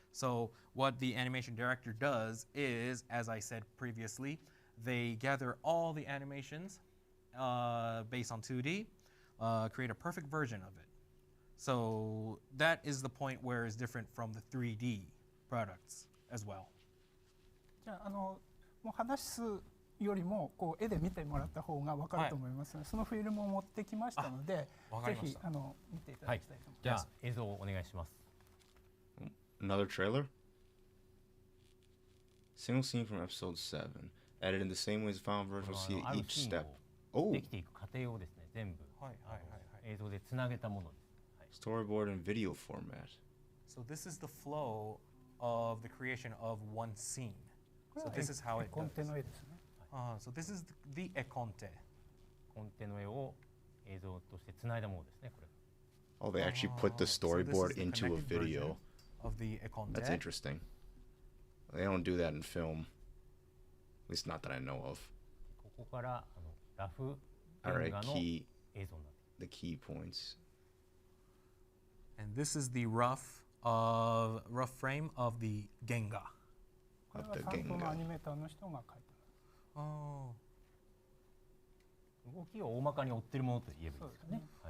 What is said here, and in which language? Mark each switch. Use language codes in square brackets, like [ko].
[en] So what the animation director does is, as I said previously, they gather all the animations based on 2D, create a perfect version of it. So that is the point where it's different from the 3D products as well. [ja] じゃあもう話すよりもこう絵で見てもらった方が分かると思いますので、そのフィルムを持ってきましたので、ぜひ見ていただきたいと思います。じゃあ映像をお願いします。 [en] Another trailer? Single scene from episode 7. Edited in the same way as final version will see each step. Oh! [ja] できていく過程をですね、全部映像でつなげたものです。 [en] Storyboard and video format. So this is the flow of the creation of one scene. So this is how it does. So this is the econte. [ja] コンテの絵を映像としてつないだものですね、これ。 [en] Oh, they actually put the storyboard into a video. Of the econte. That's interesting. They don't do that in film. At least not that I know of. [ja] ここからラフ原画の映像になっている。 [en] The key points. And this is the rough frame of the Genga. [ja] これは担当のアニメーターの人が描いてます。動きを大まかに追ってるものと言えばいいですかね。